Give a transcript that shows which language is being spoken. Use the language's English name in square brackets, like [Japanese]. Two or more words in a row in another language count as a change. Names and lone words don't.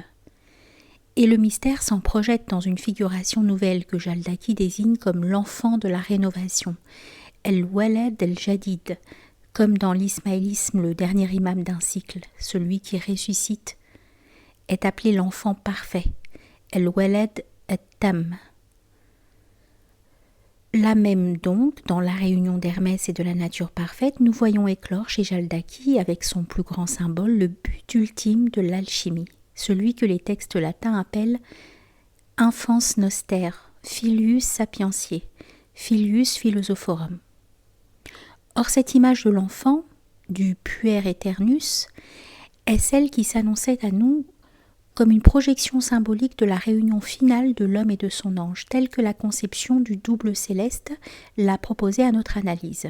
[French] Et le mystère s'en projette dans une figuration nouvelle que Jaldaki désigne comme l'enfant de la rénovation, [Arabic] الولد الجديد, [French] comme dans l'ismaélisme le dernier imam d'un cycle, celui qui ressuscite, est appelé l'enfant parfait, [Arabic] الولد التام. [French] Là même donc, dans la réunion d'Hermès et de la nature parfaite, nous voyons éclore chez Jaldaki, avec son plus grand symbole, le but ultime de l'alchimie, celui que les textes latins appellent [Latin] infans noster, filius sapientiae, filius philosophorum. [French] Or cette image de l'enfant, du [Latin] puer aeternus, [French] est celle qui s'annonçait à nous comme une projection symbolique de la réunion finale de l'homme et de son ange, telle que la conception du double céleste l'a proposée à notre analyse.